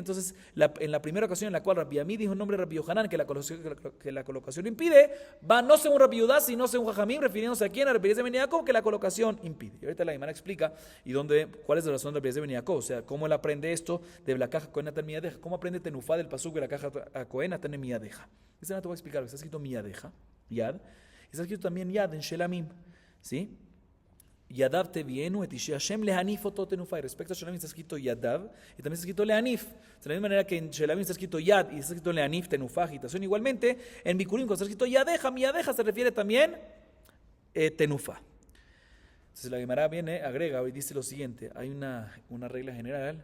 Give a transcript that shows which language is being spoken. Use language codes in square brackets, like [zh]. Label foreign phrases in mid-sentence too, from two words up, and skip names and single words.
[es] Entonces en la primera ocasión en la cual Rabbi Amí dijo en nombre de Rabbi Yohanan que la colocación impide, va no según Rabbi Yehuda, sino según Jajamín, refiriéndose a quién, a Rabbi Eliezer ben Yaakov, que la colocación impide. Y ahorita la Gemara explica cuál es la razón de Rabbi Eliezer ben Yaakov, o sea, cómo él aprende esto de la caja [he] הכהן הטנא מידך, [es] cómo aprende tenufá del pasuk de la caja [he] הכהן הטנא מידך. [es] Esta no te voy a explicar, está escrito miyadeja, yad, está escrito también yad en shelamim, ¿sí? [he] ידיו תביאינה את אשי השם להניף אותו תנופה. [es] Y respecto a Shelamim está escrito Yadav y también está escrito lehanif. De la misma manera que en Shelamim está escrito Yad y está escrito lehanif, tenufa, agitación. Igualmente, en Bikurim cuando está escrito Yadeja, [he] מידך [es] se refiere también tenufa. Entonces la Gemara viene, agrega y dice lo siguiente. Hay una regla general.